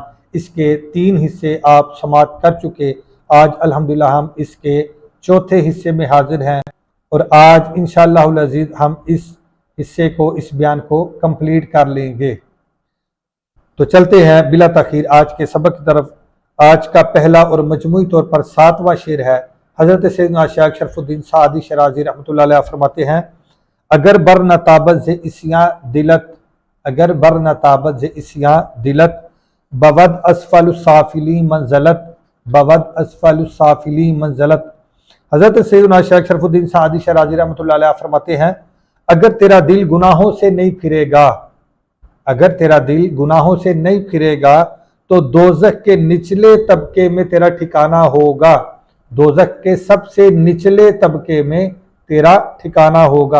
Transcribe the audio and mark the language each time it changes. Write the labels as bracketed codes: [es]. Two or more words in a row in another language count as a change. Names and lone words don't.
[ur] اس کے 3 حصے آپ سماعت کر چکے، آج الحمدللہ ہم اس کے 4تھے حصے میں حاضر ہیں، اور آج [ar] انشاءاللہ العزیز [ur] ہم اس حصے کو، اس بیان کو کمپلیٹ کر لیں گے۔ تو چلتے ہیں بلا تاخیر آج کے سبق کی طرف۔ آج کا پہلا اور مجموعی طور پر 7واں شعر ہے۔ حضرت سیدنا شیخ شرف الدین سعدی شیرازی رحمۃ اللہ علیہ فرماتے ہیں: [fa] اگر بر نتابت ز اسیاں دلت، اگر بر نتابت ز اسیاں دلت، بود اسفل السافلی منزلت، بود اسفل السافلی منزلت۔ [ur] حضرت سیدنا شیخ شرف الدین سعدی شیرازی رحمۃ اللہ علیہ فرماتے ہیں: اگر تیرا دل گناہوں سے نہیں پھرے گا، اگر تیرا دل گناہوں سے نہیں پھرے گا تو دوزخ کے نچلے طبقے میں تیرا ٹھکانہ ہوگا، دوزخ کے سب سے نچلے طبقے میں تیرا ٹھکانہ ہوگا۔